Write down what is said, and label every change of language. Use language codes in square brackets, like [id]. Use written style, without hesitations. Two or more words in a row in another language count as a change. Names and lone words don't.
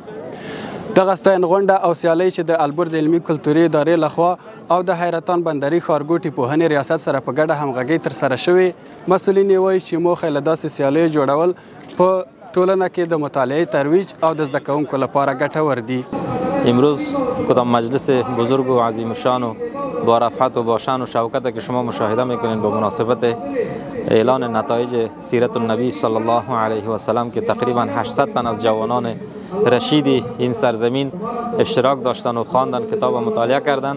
[ps] دغه ستاین غونډه او سیالۍ چې د البرز علمي کلتوري ادارې لخوا او د حیرتان بندري ښارګوټي پوهنې ریاست سره په ګډه همغږۍ ترسره شوې. مسؤلین یې وایي چې موخه له داسې سیالیو جوړول په ټولنه کې د مطالعه ترویج او د زده کوونکو لپاره ګټور دي. [fa] امروز کدام مجلس بزرگ و عظیم الشان و با رفعت و با شان و شوکت که شما مشاهده میکنین به مناسبت اعلان نتایج سیرت النبی [ar] صلی الله علیه و سلم [fa] که تقریبا 800 تن از جوانان رشید این سرزمین اشتراک داشتن و خواندن کتاب و مطالعه کردن.